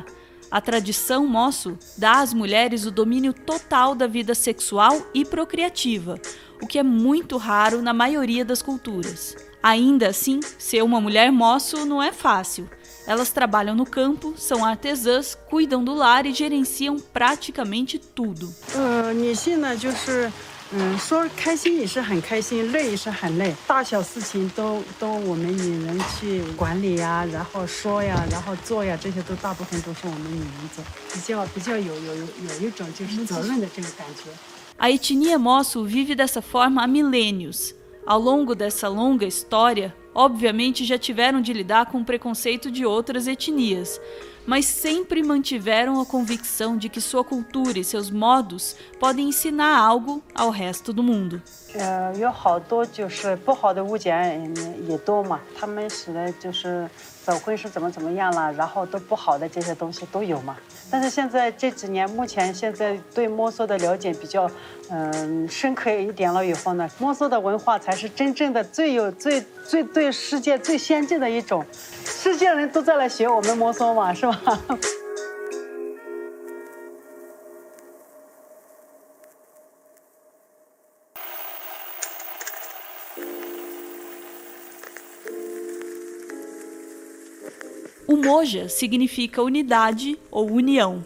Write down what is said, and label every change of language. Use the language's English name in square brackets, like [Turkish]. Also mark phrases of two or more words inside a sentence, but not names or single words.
[Portuguese] A tradição Mosso dá às mulheres o domínio total da vida sexual e procriativa, o que é muito raro na maioria das culturas. Ainda assim, ser uma mulher Mosso não é fácil. Elas trabalham no campo, são artesãs, cuidam do lar e gerenciam praticamente tudo. [Chinese] 女性呢，就是说开心也是很开心，累也是很累，大小事情都我们女人去管理呀，然后说呀，然后做呀，这些都大部分都是我们女人做，比较有一种就是责任的这个感觉。 [Portuguese] A etnia Mosso vive dessa forma há milênios. Ao longo dessa longa história, obviamente já tiveram de lidar com o preconceito de outras etnias, mas sempre mantiveram a convicção de que sua cultura e seus modos podem ensinar algo ao resto do mundo. [Chinese] 有好多就是不好的物件也多嘛，他们使的就是走婚是怎么样了，然后都不好的这些东西都有嘛。但是现在这几年，目前现在对摩梭的了解比较深刻一点了以后呢，摩梭的文化才是真正的最对世界最先进的一种，世界人都在来学我们摩梭嘛，是吧？ [Portuguese] Umoja significa unidade ou união.